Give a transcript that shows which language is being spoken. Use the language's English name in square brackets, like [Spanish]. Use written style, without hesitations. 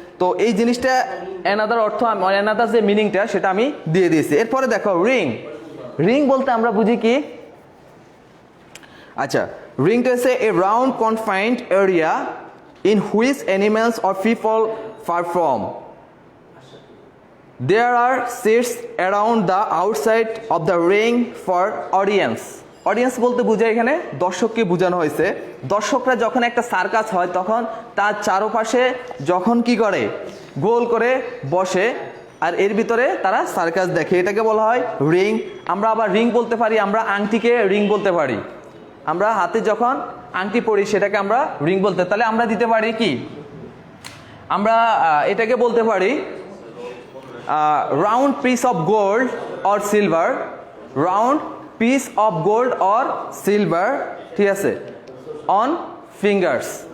[Bangla] তো এই জিনিসটা অ্যানাদার অর্থ, অ্যানাদার যে মিনিংটা সেটা আমি দিয়ে দিয়েছি। এরপরে দেখো রিং। রিং বলতে আমরা বুঝি কি? আচ্ছা, রিংটা হচ্ছে [English] A round confined area in which animals or people perform. There are seats around the outside of the ring for audience. [Bangla] Audience বলতে বোঝায় এখানে দর্শককে বোঝানো হয়েছে। দর্শকরা যখন একটা সার্কাস হয় তখন তার চারপাশে যখন কি করে? গোল করে বসে, আর এর ভিতরে তারা সার্কাস দেখে, এটাকে বলা হয় রিং। আমরা আবার রিং বলতে পারি, আমরা আংটিকে রিং বলতে পারি। আমরা হাতে যখন আংটি পরি সেটাকে আমরা রিং বলতে, তাহলে আমরা দিতে পারি কি? আমরা এটাকে বলতে পারি [English] round piece of gold or silver, round piece of gold or silver, [Bangla] ঠিক আছে, [English] on fingers।